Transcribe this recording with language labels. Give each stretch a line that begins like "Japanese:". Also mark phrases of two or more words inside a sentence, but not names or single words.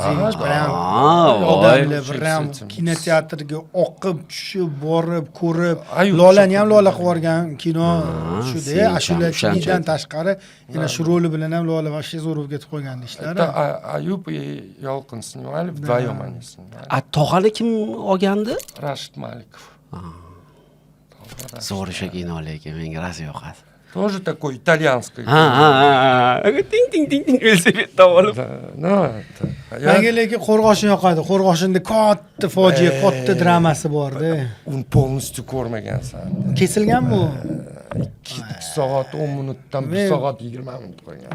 Uzbek: Sevinch bilan odamlar bilan kinoteatrga oqib tushib, borib, ko'rib, Lolani ham Lola qilib yuborgan kino shu-da, ashulachidan tashqari, yana shu roli bilan ham Lola вообще zo'r bo'lib ketib qolgan ishlar.
Russian: Ayub Yolqin снимали, вдвоем они снимали.
Uzbek: Tog'ani kim olgandi? Rashid Malikov. Zo'r o'sha kino lekin menga rosa yoqadi.
Russian: Тоже такой итальянский.
Uzbek: Ha. Ting ting ting ting velosipedda olib. No, Menga lekin Qo'rg'oshin yoqadi. Qo'rg'oshinda katta fojia, katta dramasi bor-da. uni полностью ko'rmagansan. Kesilganmi u? 2 soat 10 minutdan 1 soat 20 minut qo'ygan.